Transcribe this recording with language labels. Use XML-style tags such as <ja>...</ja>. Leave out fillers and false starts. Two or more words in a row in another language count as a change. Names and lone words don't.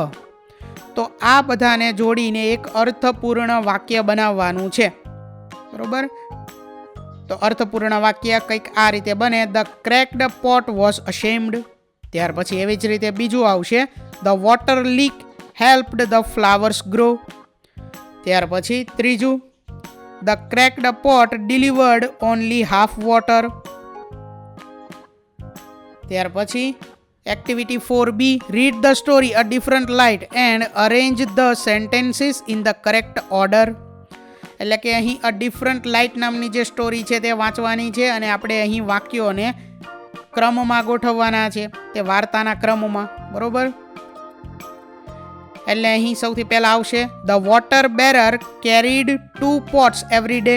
<gu>તો આ બધાને જોડીને એક અર્થપૂર્ણ વાક્ય બનાવવાનું છે, બરોબર. તો અર્થપૂર્ણ વાક્ય કંઈક આ રીતે બને,</gu> <en>the cracked pot was ashamed.</en> <gu>ત્યાર પછી એવી જ રીતે બીજું આવશે,</gu> <en>the water leak helped the flowers grow.</en> <gu>ત્યાર પછી ત્રીજું,</gu> <en>The cracked pot delivered only half water.</en> <gu>ત્યાર પછી એક્ટિવિટી</gu> <en>4B, read the story a different light and arrange the sentences in the correct order.</en> <gu>એટલે કે અહીં અ ડિફરન્ટ લાઇટ નામની જે સ્ટોરી છે તે વાંચવાની છે અને આપણે અહીં વાક્યોને ક્રમમાં ગોઠવવાના છે, તે વાર્તાના ક્રમમાં, બરોબર. એટલે અહીં સૌથી પહેલાં આવશે</gu> <en>the water bearer carried 2 pots every day.</en>